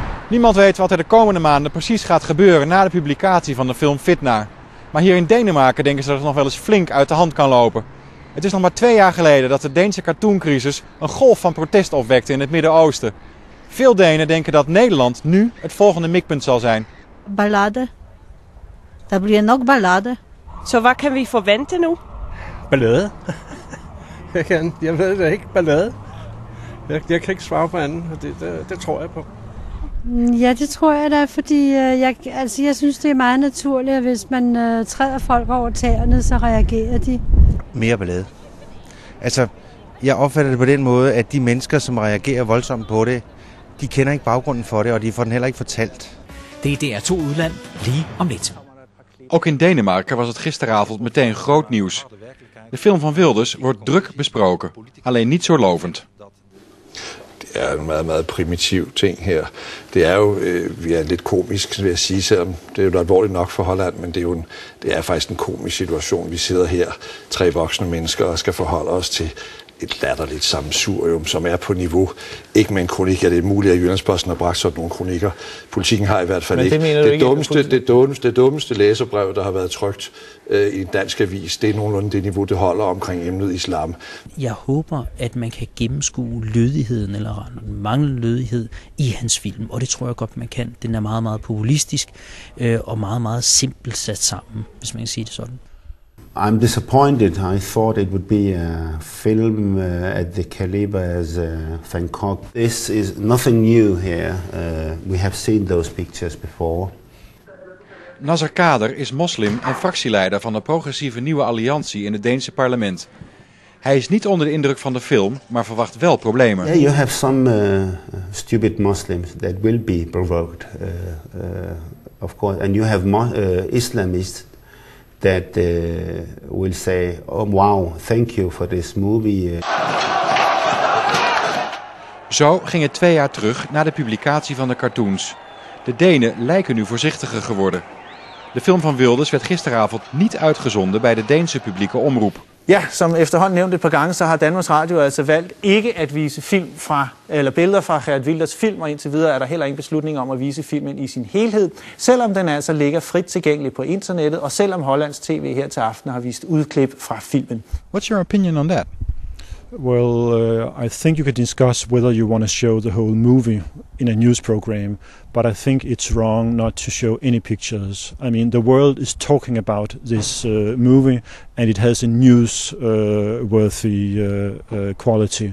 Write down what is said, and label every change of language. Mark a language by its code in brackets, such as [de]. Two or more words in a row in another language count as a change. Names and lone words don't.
[nl] Niemand weet wat er de komende maanden precies gaat gebeuren na de publicatie van de film Fitna. Maar hier in Denemarken denken ze dat het nog wel eens flink uit de hand kan lopen. Het is nog maar 2 jaar geleden dat de Deense cartooncrisis een golf van protest opwekte in het Midden-Oosten. Veel Denen denken dat Nederland nu het volgende mikpunt zal zijn. [da] Ballade. Der bliver nok ballade. Så hvad kan vi forvente nu? Ballade. Jeg ved det ikke. Ballade. Jeg kan ikke svare på anden, og det tror jeg på. Ja, det tror jeg da, fordi jeg synes, det er meget naturligt, at hvis man træder folk over tæerne, så reagerer de. Mere ballade. Altså, jeg opfatter det på den måde, at de mennesker, som reagerer voldsomt på det, de kender ikke baggrunden for det, og de får den heller ikke fortalt. Det er DR2 Udland lige om lidt. [nl] Ook in Denemarken was het gisteravond meteen groot nieuws. De film van Wilders wordt druk besproken, alleen niet zo lovend. [da] Det er en meget, meget primitiv ting her. Det er jo lidt komisk, vil jeg sige, selvom det er jo alvorligt nok for Holland, men det er faktisk en komisk situation. Vi sidder her, 3 voksne mennesker, og skal forholde os til et latterligt sammensurium, som er på niveau. Ikke med en kronik, det er muligt, at Jyllandsposten har bragt sådan nogle kronikker. Politikken har i hvert fald ikke. Det dummeste læserbrev, der har været trykt i en dansk avis, det er nogenlunde det niveau, det holder omkring emnet islam. Jeg håber, at man kan gennemskue lødigheden eller manglende lødighed i hans film, og det tror jeg godt, man kan. Den er meget, meget populistisk og meget, meget simpelt sat sammen, hvis man kan sige det sådan. [en] I'm disappointed. I thought it would be a film at the caliber as Van Gogh. This is nothing new here. We have seen those pictures before. [nl] Nasser Kader is moslim en fractieleider van de progressieve Nieuwe Alliantie in het Deense parlement. Hij is niet onder de indruk van de film, maar verwacht wel problemen. [en] Yeah, you have some stupid Muslims that will be provoked, of course, and you have Islamists that will say, "Oh wow, thank you for this movie." [nl] Zo ging het 2 jaar terug na de publicatie van de cartoons. De Denen lijken nu voorzichtiger geworden. De film van Wilders werd gisteravond niet uitgezonden bij de Deense publieke omroep. [da] Ja, som efterhånden nævnt et par gange, så har Danmarks Radio altså valgt ikke at vise billeder fra Geert Wilders film, og indtil videre er der heller ingen beslutning om at vise filmen i sin helhed, selvom den altså ligger frit tilgængelig på internettet, og selvom Hollands TV her til aften har vist udklip fra filmen. [en] What's your opinion on that? Well, I think you can discuss whether you want to show the whole movie in a news program, but I think it's wrong not to show any pictures. I mean, the world is talking about this movie, and it has a news-worthy quality.